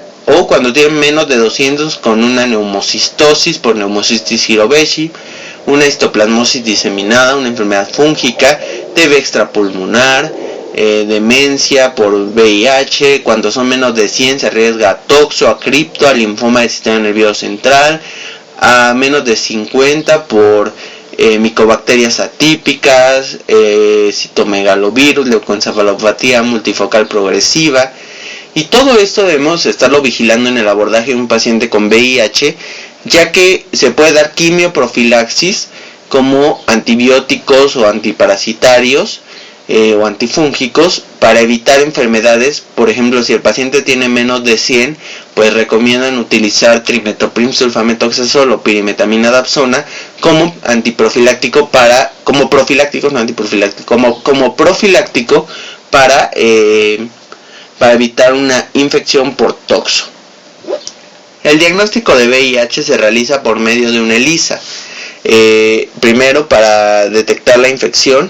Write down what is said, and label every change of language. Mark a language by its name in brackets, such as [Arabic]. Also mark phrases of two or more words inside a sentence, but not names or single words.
[Spanish] O cuando tienen menos de 200 con una neumocistosis por neumocistis Hirobeshi, una histoplasmosis diseminada, una enfermedad fúngica, TB extrapulmonar, demencia por VIH. Cuando son menos de 100 se arriesga a toxo, a cripto, a linfoma del sistema nervioso central, a menos de 50 por micobacterias atípicas, citomegalovirus, leucoencefalopatía multifocal progresiva. Y todo esto debemos estarlo vigilando en el abordaje de un paciente con VIH, ya que se puede dar quimioprofilaxis como antibióticos o antiparasitarios o antifúngicos para evitar enfermedades. Por ejemplo, si el paciente tiene menos de 100, pues recomiendan utilizar trimetoprim sulfamethoxazol o pirimetamina dapsona como antiprofiláctico como profiláctico para evitar una infección por toxo. El diagnóstico de VIH se realiza por medio de una ELISA. Primero, para detectar la infección.